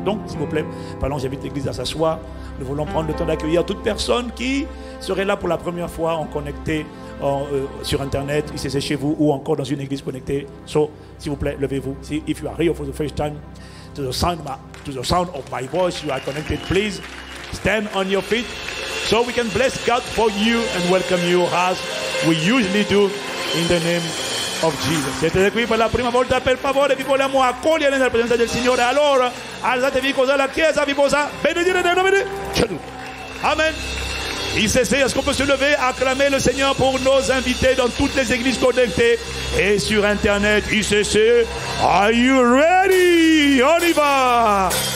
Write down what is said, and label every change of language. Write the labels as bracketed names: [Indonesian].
[French] Donc, s'il vous plaît, pendant j'invite l'église à s'asseoir, nous voulons prendre le temps d'accueillir toute personne qui serait là pour la première fois en connecté sur Internet, ICC chez vous, ou encore dans une église connectée. So, s'il vous plaît, levez-vous. [English] If you are here for the first time, to the sound of my voice, you are connected, please stand on your feet so we can bless God for you and welcome you as we usually do in the name of Jesus. [Italian] Siete qui per la prima volta, per favore vi vogliamo accogliere nella presenza del Signore. Allora alzatevi così alla Chiesa, vi possa benedire nel nome di Gesù. Amen. [French] ICC, est-ce qu'on peut se lever, acclamer le Seigneur pour nos invités dans toutes les églises connectées et sur Internet. [English] ICC, are you ready? [French] On y va.